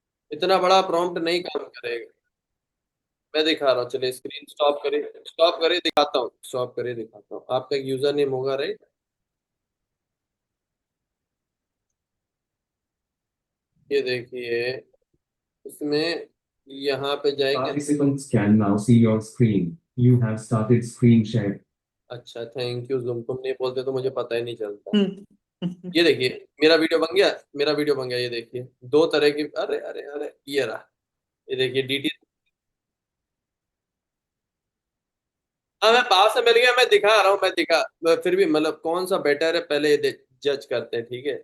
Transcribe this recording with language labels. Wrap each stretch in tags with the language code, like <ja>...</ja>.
<hi>इतना बड़ा प्रॉम्प्ट नहीं काम करेगा। मैं दिखा रहा हूँ, चलिए स्क्रीन स्टॉप करिए, स्टॉप करिए दिखाता हूँ, स्टॉप करिए दिखाता हूँ। आपका एक यूजर नेम होगा, राइट। ये देखिए, इसमें यहाँ पे जाएंगे।</hi> <en>Participants can now see your screen. You have started screen share.</en> <hi>अच्छा, थैंक यू जुम, तुम नहीं बोलते तो मुझे पता ही नहीं चलता। ये देखिए, मेरा वीडियो बन गया, मेरा वीडियो बन गया। ये देखिए दो तरह की, अरे अरे अरे, ये रहा। ये देखिए डीटी। हाँ, मैं पास से मिल गया, मैं दिखा रहा हूँ, फिर भी मतलब कौन सा बेटर है पहले ये जज करते हैं, ठीक है।</hi>